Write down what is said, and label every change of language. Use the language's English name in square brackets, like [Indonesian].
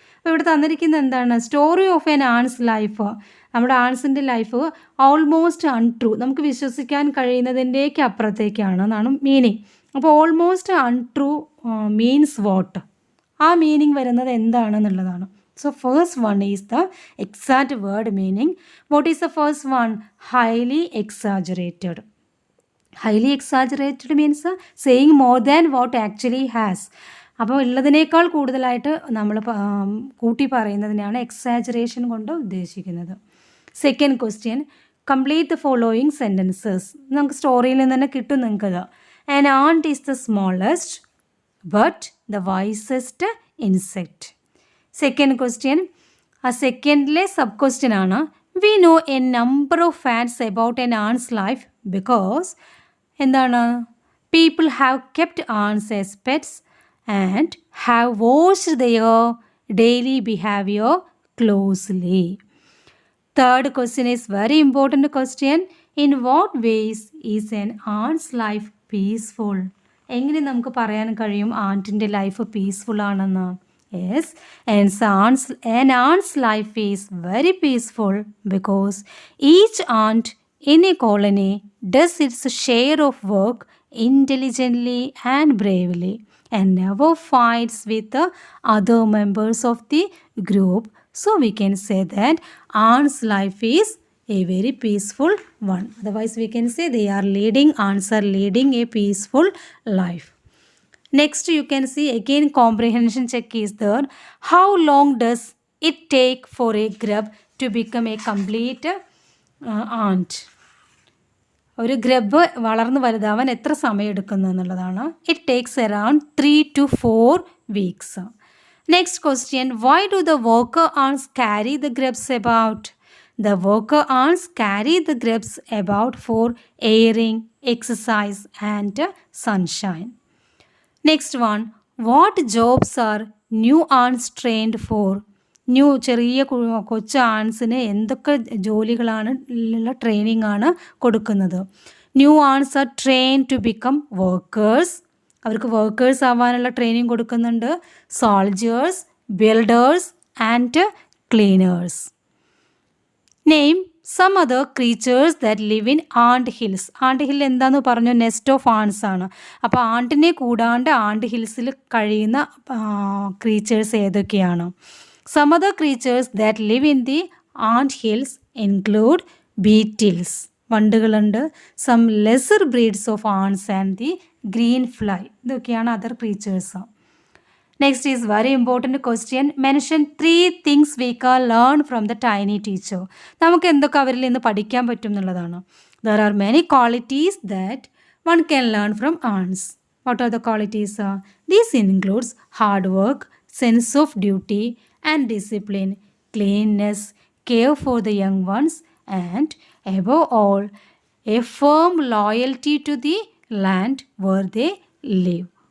[Malayalam] അപ്പോൾ ഇവിടെ തന്നിരിക്കുന്നത് എന്താണ്? [English] story of an ant's life, [Malayalam] നമ്മുടെ ആൺസിൻ്റെ ലൈഫ് ഓൾമോസ്റ്റ് അൺട്രൂ, നമുക്ക് വിശ്വസിക്കാൻ കഴിയുന്നതിൻ്റെയൊക്കെ അപ്പുറത്തേക്കാണ് എന്നാണ് മീനിങ്. [English] അപ്പോൾ almost untrue means what? [Malayalam] ആ മീനിങ് വരുന്നത് എന്താണെന്നുള്ളതാണ്. [English] So first one is the exact word meaning. What is the first one? Highly exaggerated. Highly exaggerated means saying more than what actually has. [Malayalam] അപ്പോൾ ഉള്ളതിനേക്കാൾ കൂടുതലായിട്ട് നമ്മൾ കൂട്ടി പറയുന്നതിനാണ് എക്സാജറേഷൻ കൊണ്ട് ഉദ്ദേശിക്കുന്നത്. [English] Second question, complete the following sentences. [Malayalam] നമുക്ക് സ്റ്റോറിയിൽ നിന്ന് തന്നെ കിട്ടും നിങ്ങൾക്കത്. [English] An ant is the smallest but the wisest insect. Second question, [Malayalam] ആ സെക്കൻഡിലെ സബ് ക്വസ്റ്റ്യൻ ആണ്, [English] We know a number of facts about an ant's life because എന്താണ്? People have kept ants as pets and have watched their daily behaviour closely. Third question is very important question, in what ways is an ant's life peaceful? [Malayalam] എങ്ങനെ നമുക്ക് പറയാൻ കഴിയും ആൻറ്റിൻ്റെ life peaceful ആണെന്ന്? [English] Yes, an aunt's life is very peaceful because each aunt in a colony does its share of work intelligently and bravely and never fights with the other members of the group. So we can say that aunt's life is a very peaceful one. Otherwise we can say aunts are leading a peaceful life. Next you can see again comprehension check is there. How long does it take for a grub to become a complete ant? [Malayalam] ഒരു grub വളർന്നു വലുതാവാൻ എത്ര സമയം എടുക്കുന്നു എന്നുള്ളതാണ്. [English] It takes around 3 to 4 weeks. Next question, why do the worker ants carry the grubs about? The worker ants carry the grubs about for airing, exercise and sunshine. Next one, what jobs are new ants trained for? [Malayalam] New ചെറിയ കൊച്ചു ആൺസിന് എന്തൊക്കെ ജോലികളാണ് ഉള്ള training ആണ് കൊടുക്കുന്നത്? [English] new ants are train to become workers, [Malayalam] അവർക്ക് workers ആവാനുള്ള training കൊടുക്കുന്നുണ്ട്. [English] Soldiers, builders and cleaners. Name some other creatures that live in ant hills. [Malayalam] And hill എന്താണെന്ന് പറഞ്ഞു? [English] nest of ants [Malayalam] ആണ്. അപ്പോൾ ആണ്ടിനെ കൂടാണ്ട് ആൻഡ് ഹിൽസിൽ കഴിയുന്ന ക്രീച്ചേഴ്സ് ഏതൊക്കെയാണ്? [English] Some other creatures that live in the ant hills include beetles, വണ്ടുകളുണ്ട്. Some lesser breeds of ants and the green fly, ഇതൊക്കെയാണ് other creatures. Next is very important question, mention 3 things we can learn from the tiny teacher. [Malayalam] നമുക്ക് എന്തൊക്കെ അവരിൽ നിന്ന് പഠിക്കാൻ പറ്റും എന്നുള്ളതാണ്. [English] There are many qualities that one can learn from ants. What are the qualities? These includes hard work, sense of duty and discipline, cleanliness, care for the young ones, and above all, a firm loyalty to the land where they live.